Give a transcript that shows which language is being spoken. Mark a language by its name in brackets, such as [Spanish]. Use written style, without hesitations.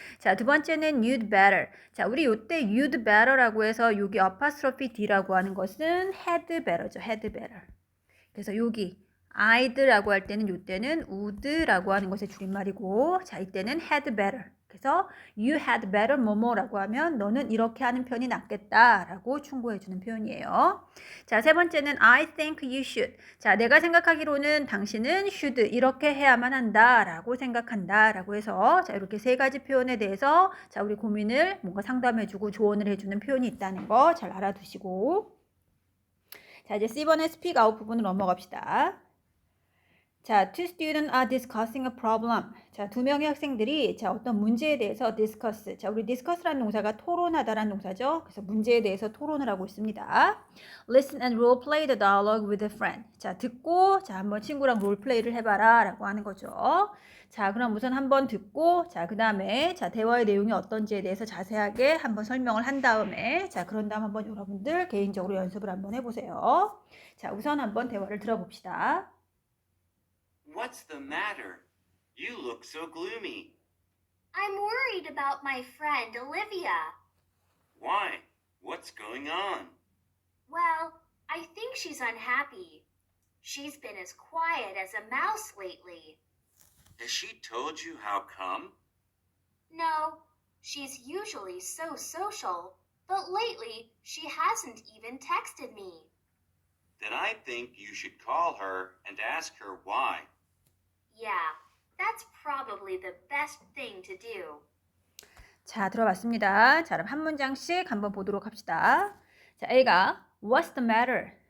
[Korean] 자, 두 번째는 [English] you'd better. [Korean] 자, 우리 요때 you'd better라고 해서 여기 apostrophe D라고 하는 것은 had better죠. [English] had better. [Korean] 그래서 여기 I'd라고 할 때는 요때는 would라고 하는 것의 줄임말이고, 자, 이때는 had better. 그래서 you had better 뭐뭐라고 하면 너는 이렇게 하는 편이 낫겠다라고 충고해주는 표현이에요. 자, 세 번째는 [English] I think you should. [Korean] 자, 내가 생각하기로는 당신은 should 이렇게 해야만 한다라고 생각한다라고 해서, 자, 이렇게 세 가지 표현에 대해서, 자, 우리 고민을 뭔가 상담해주고 조언을 해주는 표현이 있다는 거 잘 알아두시고, 자, 이제 C번의 speak out 부분으로 넘어갑시다. [English] 자, two students are discussing a problem. [Korean] 자, 두 명의 학생들이 자, 어떤 문제에 대해서 discuss. 자, 우리 discuss라는 동사가 토론하다라는 동사죠. 그래서 문제에 대해서 토론을 하고 있습니다. [English] Listen and role play the dialogue with a friend. [Korean] 자, 듣고 자, 한번 친구랑 롤플레이를 해봐라라고 하는 거죠. 자, 그럼 우선 한번 듣고 자, 그다음에 자, 대화의 내용이 어떤지에 대해서 자세하게 한번 설명을 한 다음에 자, 그런 다음 한번 여러분들 개인적으로 연습을 한번 해보세요. 자, 우선 한번 대화를 들어봅시다. [English] What's the matter? You look so gloomy. I'm worried about my friend Olivia. Why? What's going on? Well, I think she's unhappy. She's been as quiet as a mouse lately. Has she told you how come? No, she's usually so social, but lately she hasn't even texted me. Then I think you should call her and ask her why. Yeah, that's probably the best thing to do. [Korean] 자, 들어봤습니다. 자, 그럼 한 문장씩 한번 보도록 합시다. 자, A가 [English] What's the matter?